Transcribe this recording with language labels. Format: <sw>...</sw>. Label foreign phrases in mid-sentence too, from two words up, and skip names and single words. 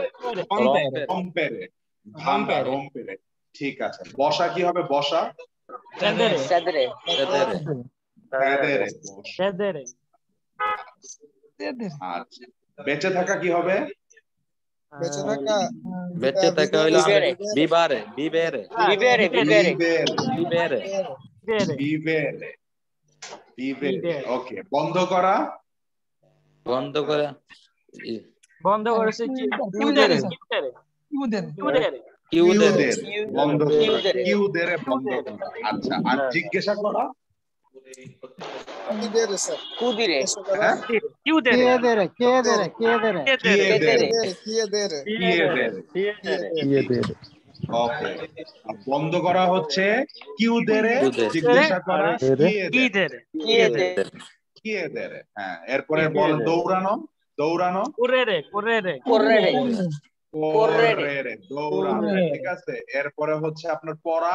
<bn>রম্পেরে। ঠিক আছে। বসা কি হবে?</bn> <it>Sedere. Sedere. Sedere. Sedere.</it> <bn>আচ্ছা, বেঁচে থাকা কি হবে? বেঁচে থাকা বেঁচে থাকা হইলো</bn> <it>vivere vivere Vivere. Vivere.</it> <bn>বিবেরে</bn> <it>Vivere. Vivere. Vivere. Vivere.</it> <bn>ওকে, বন্ধ করা? বন্ধ করে বন্ধ করেছে কি?</bn> <it>Chiudere. Chiudere. Chiudere. Chiudere.</it> <bn>কিউদের বন্ধ করা,</bn> <it>Chiudere.</it> <bn>কিউদের বন্ধ করা। আচ্ছা, আর জিজ্ঞাসা করা?</bn> <it>Chiudere, স্যার</it> <bn>কুদিরে হ্যাঁ,</bn> <it>Chiudere. Chiedere, chiedere, chiedere.</it> <bn>কিয়েদের</bn> <it>Chiedere.</it> <bn>কিয়েদের। ওকে, আর বন্ধ করা হচ্ছে কিউদের,</bn> <it>Chiudere.</it> <bn>জিজ্ঞাসা করা কিয়েদের।</bn> <it>Chiedere.</it> <bn>কিয়েদের। হ্যাঁ, এরপরে বল দৌড়ানো। দৌড়ানো</bn> <it>Correre. Correre. correre correre,</it> <bn>দৌড়ানো। ঠিক আছে, এরপরে হচ্ছে আপনার পড়া।</bn>